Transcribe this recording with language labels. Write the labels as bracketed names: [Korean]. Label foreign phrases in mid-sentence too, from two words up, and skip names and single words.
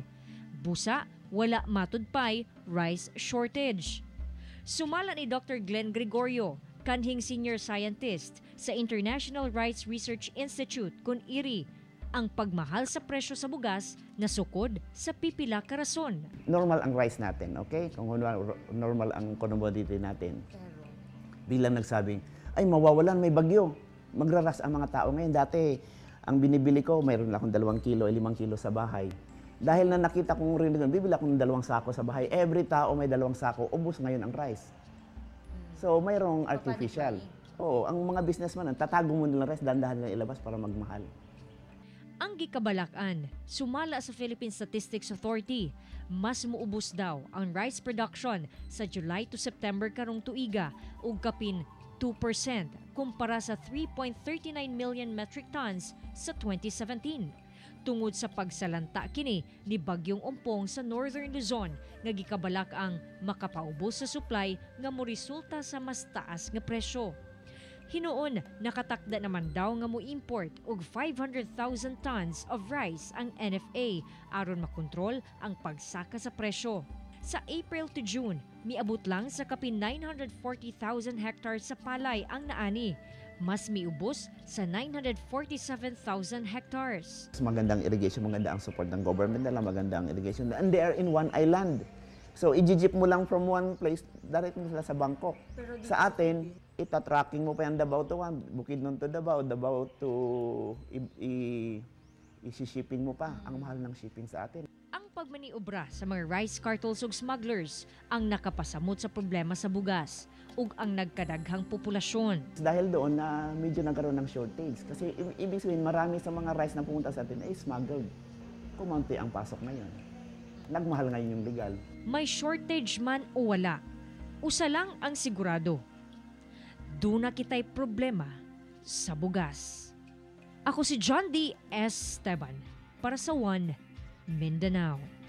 [Cebuano] Busa, wala matud pay [English] rice shortage. [Cebuano] Sumala ni Dr. Glenn Gregorio, kanhing [English] senior scientist [Cebuano] sa International Rice Research Institute, IRI, ang pagmahal sa presyo sa bugas na sukod sa pipila ka rason. [Filipino] Normal ang rice natin, okay? Kung normal ang commodity natin. Bilang nagsabing, ay mawawalan, may bagyo. Magraras ang mga tao ngayon. Dati, ang binibili ko, mayroon akong 2 kilo, 5 kilo sa bahay. Dahil na nakita kong rin, bibili akong 2 sako sa bahay. Every tao may 2 sako, ubos ngayon ang rice. So, mayroong artificial. Oo, ang mga businessman, tatago mo nila rice, dandahan nila ilabas para magmahal. [Cebuano] Ang gikabalakan, sumala sa Philippine Statistics Authority, mas muubos daw ang [English] rice production [Cebuano] sa [English] July to September [Cebuano] karong tuiga ug kapin 2% kumpara sa 3.39 [English] million metric tons [Cebuano] sa 2017. Tungod sa pagsalanta kini ni Bagyong Ompong sa Northern Luzon nga gikabalak ang makapaubos sa supply nga moresulta sa mas taas nga presyo. Hinoon, nakatakda naman daw nga mo-import og 500,000 [English] tons of rice [Cebuano] ang NFA aron makontrol ang pagsaka sa presyo. Sa [English] April to June, [Cebuano] miabot lang sa kapin 940,000 hectares sa palay ang naani. Mas miubos sa 947,000 hectares. [Filipino] Magandang irrigation, maganda ang support ng government nila, maganda ang irrigation. [English] And they are in one island. [Filipino] So, i-jeep mo lang [English] from one place, [Filipino] direct mo sila sa Bangkok. Sa atin, itatracking mo pa yung Davao to Bukidnon to Davao to i-shipping mo pa. Ang mahal ng shipping sa atin. [Cebuano] Ang pagmaniobra sa mga [English] rice cartels [Cebuano] ug smugglers ang nakapasamot sa problema sa bugas ug ang nagkadaghang populasyon. [Filipino] Dahil doon na medyo nagkaroon ng shortage. Kasi ibig sabihin, marami sa mga rice na pumunta sa atin ay smuggled. Kumunti ang pasok ngayon. Nagmahal ngayon yung legal. [Cebuano] May shortage man o wala, usa lang ang sigurado. Duna kita'y problema sa bugas. Ako si John D. Esteban para sa One Mindanao.